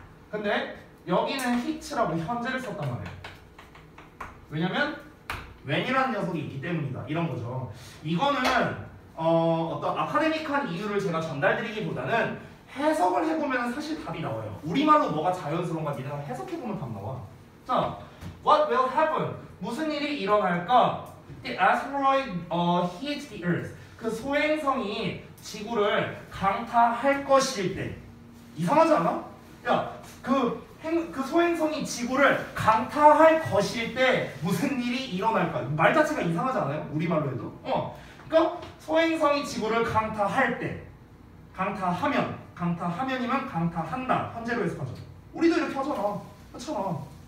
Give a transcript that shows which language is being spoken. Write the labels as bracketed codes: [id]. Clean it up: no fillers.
[ko] 근데 여기는 hit라고 현재를 썼단 말이에요. 왜냐면 when이라는 녀석이 있기 때문이다. 이런 거죠. 이거는 어떤 아카데믹한 이유를 제가 전달드리기보다는 해석을 해보면 사실 답이 나와요. 우리말로 뭐가 자연스러운가 니네가 해석해보면 답 나와. 자, [en] what will happen? [ko] 무슨 일이 일어날까? [en] The asteroid hits the earth. [ko] 그 소행성이 지구를 강타할 것일 때. 이상하지 않아? 야, 그 소행성이 지구를 강타할 것일 때 무슨 일이 일어날까? 말 자체가 이상하지 않아요? 우리말로 해도. 그러니까 소행성이 지구를 강타할 때, 강타하면이면 강타한다. 현재로 해석하죠. 우리도 이렇게 하잖아. 그렇잖아.